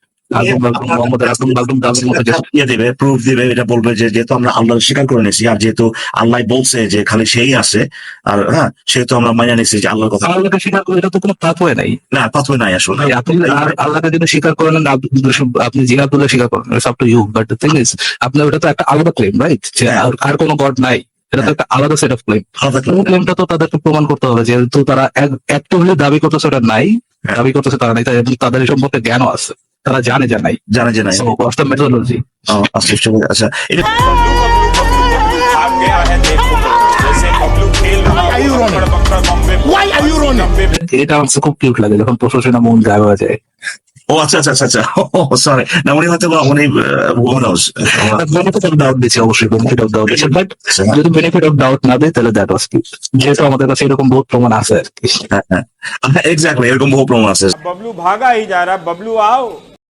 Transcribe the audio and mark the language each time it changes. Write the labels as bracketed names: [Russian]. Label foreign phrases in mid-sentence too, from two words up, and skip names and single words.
[Bangla] প্রুফ দিবে, এটা বলবে যে যেহেতু আমরা আল্লাহ স্বীকার করে নিয়েছি, আর যেহেতু আল্লাহ বলছে যে খালি সেই আছে, আর হ্যাঁ, সেহেতু আমরা মাইনে নিয়েছি যে আল্লাহর কথা। আল্লাহকে স্বীকার করে এটা তো কোনো পাথওয়ে নাই। না, পাথওয়ে নাই আসলে। আপনি আল্লাহকে যদি স্বীকার করেন, আপনি জিহাদুল্লাহ স্বীকার করেন, [English] It's up to you, but the thing is [Bangla] আপনি ওটা তো একটা আলাদা ক্লেম, রাইট? যে আর কোনো গড নাই, এটা তো একটা আলাদা [English] set of claim. [Bangla] ক্লেমটা তো তাদেরকে প্রমাণ করতে হবে, যেহেতু তারা অ্যাক্টিভলি দাবি করতেছে ওটা নাই, দাবি করতেছে তারা নাই, এবং তাদের এই সম্পর্কে জ্ঞানও আছে, তারা জানে যে নাই। মেথোডোলজি। আচ্ছা, এটা এটা আমার খুব কিউট লাগে যখন প্রশাসনা মন গায়ে হয়ে যায়। ও আচ্ছা, সরি, না উনি হয়তো বা উনি [English] benefit of doubt [Bangla] দিচ্ছে, অবশ্যই [English] benefit of doubt [Bangla] দিচ্ছে, বাট যদি [English] benefit of doubt [Bangla] না দেয় তাহলে [English] that was cute, [Bangla] যেহেতু আমাদের কাছে এরকম বহুত প্রমাণ আছে আর কি। এক্স্যাক্টলি, এরকম বহু প্রমাণ আছে। [Hindi] बबलू भागा ही जा रहा, बबलू आओ।